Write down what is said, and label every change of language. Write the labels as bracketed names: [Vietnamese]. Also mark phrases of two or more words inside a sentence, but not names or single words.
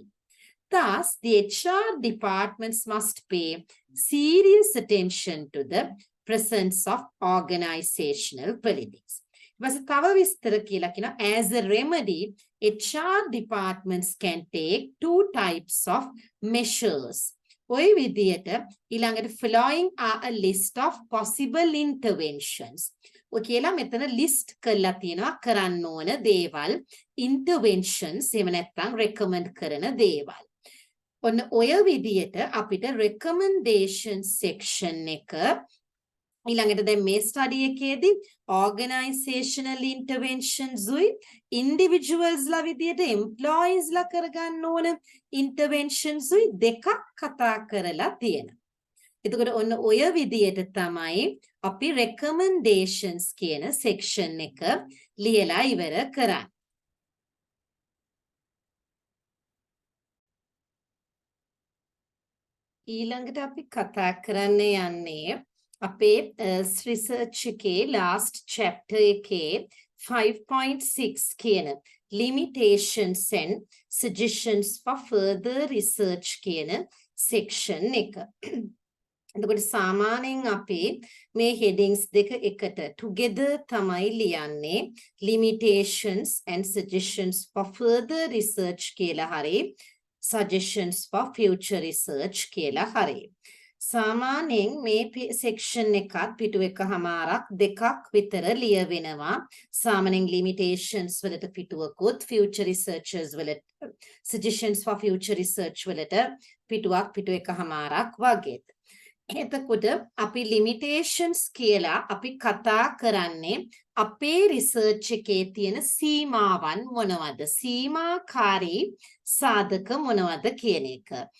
[English] Thus, the HR departments must pay serious attention to the presence of organizational politics. As a remedy, HR departments can take two types of measures. Following are a list of possible interventions. [Sinhala] ඔකේලා මෙතන ලිස්ට් කරලා තියෙනවා කරන්න ඕන දේවල් ඉන්ටර්වෙන්ෂන්ස් එහෙම නැත්නම් රෙකමන්ඩ් කරන දේවල්. ඔන්න ඔය විදියට අපිට [English] recommendation section [Sinhala] එක ඊළඟට දැන් මේ ස්ටඩි එකේදී [English] organizational interventions [Sinhala] උයි individuals ලා විදියට employees ලා කරගන්න ඕන interventions උයි දෙකක් කතා කරලා තියෙනවා. එතකොට ඔන්න ඔය විදියට තමයි අපි recommendations කියන section එක ලියලා ඉවර කරන්නේ. ඊළඟට අපි කතා කරන්න යන්නේ අපේ research එකේ [English] last chapter [Sinhala] එකේ 5.6 කියන [English] limitations and suggestions for further research [Sinhala] කියන section එක. එතකොට සාමාන්‍යයෙන් අපි මේ headings දෙක එකට together තමයි ලියන්නේ [English] limitations and suggestions for further research [Sinhala] කියලා හරි [English] suggestions for future research [Sinhala] කියලා හරි. සාමාන්‍යයෙන් මේ section එකත් පිටු එකමාරක් දෙකක් විතර ලියවෙනවා. සාමාන්‍යයෙන් limitations වලට පිටුවකුත් [English] future researchers [Sinhala] වලට [English] suggestions for future research [Sinhala] වලට පිටුවක් පිටු එකමාරක් වගේ. එතකොට අපි limitations කියලා අපි කතා කරන්නේ අපේ research එකේ තියෙන සීමාවන් මොනවද? සීමාකාරී සාධක මොනවද කියන එක.